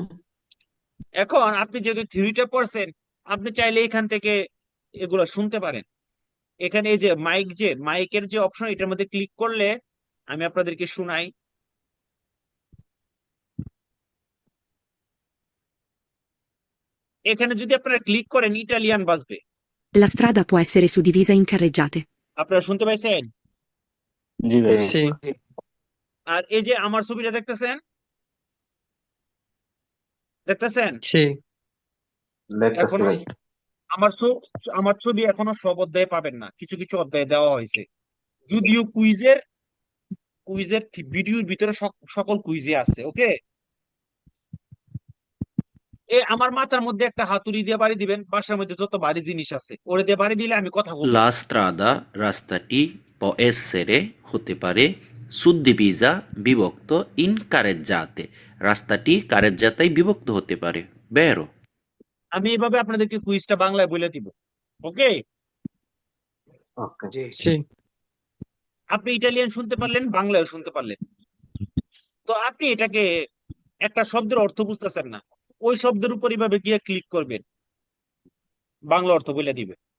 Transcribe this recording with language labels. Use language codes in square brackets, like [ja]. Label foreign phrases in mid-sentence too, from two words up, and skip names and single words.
[bn] এখন আপনি যেহেতু থিওরিটা পড়ছেন, আপনি চাইলে এখান থেকে এগুলো শুনতে পারেন। এখানে এই যে মাইকের যে অপশন, এটার মধ্যে ক্লিক করলে আমি আপনাদেরকে শোনাই। এখানে যদি আপনারা ক্লিক করেন, ইটালিয়ান বাজবে। [it] La strada può essere suddivisa in carreggiate. [bn] আপনারা শুনতে পাইছেন? জি ভাই। আর এই যে আমার ছবিটা দেখতেছেন, দেখতেছেন? দেখতেছি এখনো ভাই। আমার ছবি এখনো সব অধ্যায়ে পাবেন না, কিছু কিছু অধ্যায়ে দেওয়া হয়েছে। যদিও কুইজের ভিডিওর ভিতরে সকল কুইজে আছে। ওকে, আমার মাথার মধ্যে একটা হাতুড়ি দিয়ে বাড়ি দিবেন, বাসার মধ্যে যত ভারী জিনিস আছে ওরে দিয়ে বাড়ি দিলে আমি কথা বলবো। [it] La strada, রাস্তাটি, può essere, [bn] হতে পারে, suddivisa, বিভক্ত, [it] in carreggiate, [bn] রাস্তাটি কারেজ্জাতায় বিভক্ত হতে পারে। Vero? আমি এভাবে আপনাদেরকে কুইজটা বাংলায় বলে দিব। ওকে, ওকে। আপনি ইটালিয়ান শুনতে পারলেন, বাংলায় শুনতে পারলেন। তো আপনি এটাকে একটা শব্দের অর্থ বুঝতেছেন না, ওই শব্দের উপর এভাবে গিয়ে ক্লিক করবেন, বাংলা অর্থ বলে দিবে।